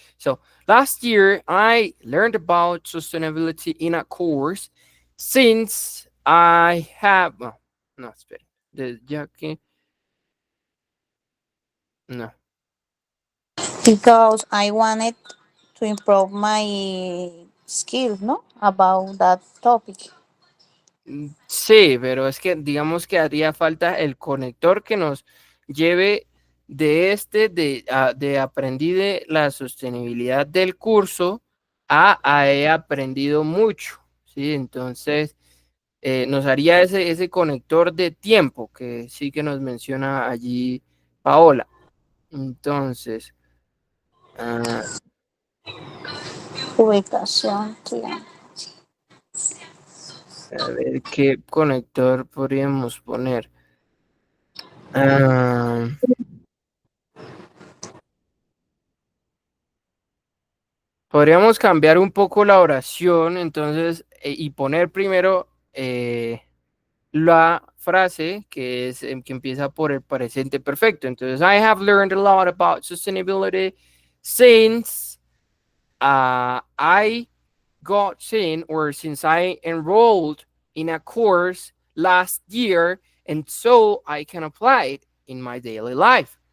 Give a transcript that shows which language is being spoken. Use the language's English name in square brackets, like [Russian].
[English] So last year I learned about sustainability in a course since I have, oh, [Spanish] no, espera, ya que, no. [English] Because I wanted to improve my skills, no? About that topic. [Spanish] Sí, pero es que digamos que haría falta el conector que nos lleve de aprendí de la sostenibilidad del curso a he aprendido mucho, ¿sí? Entonces, nos haría ese conector de tiempo que sí que nos menciona allí Paola. Entonces, ah, Ubicación, sí. a ver qué conector podríamos poner. Ah, podríamos cambiar un poco la oración, entonces, y poner primero. la frase que es que empieza por el presente perfecto. [English] Entonces, I have learned a lot about sustainability since I got seen or since I enrolled in a course last year, and so I can apply it in my daily life.